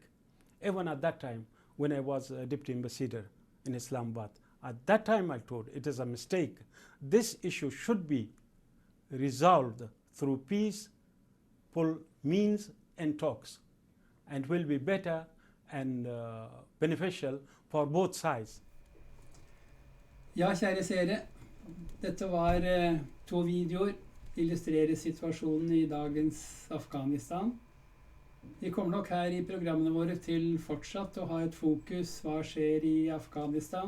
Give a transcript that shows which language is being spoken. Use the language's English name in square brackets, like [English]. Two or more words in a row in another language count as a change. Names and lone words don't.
[English] Even at that time, when I was a deputy ambassador in Islamabad, at that time I told it is a mistake. This issue should be resolved through peaceful means and talks, and will be better and beneficial for both sides. [Norwegian] Ja, kjære seere, dette var 2 videoer, illustrerer situasjonen i dagens Afghanistan. Vi kommer nok her i programmene våre til fortsatt å ha et fokus hva skjer i Afghanistan.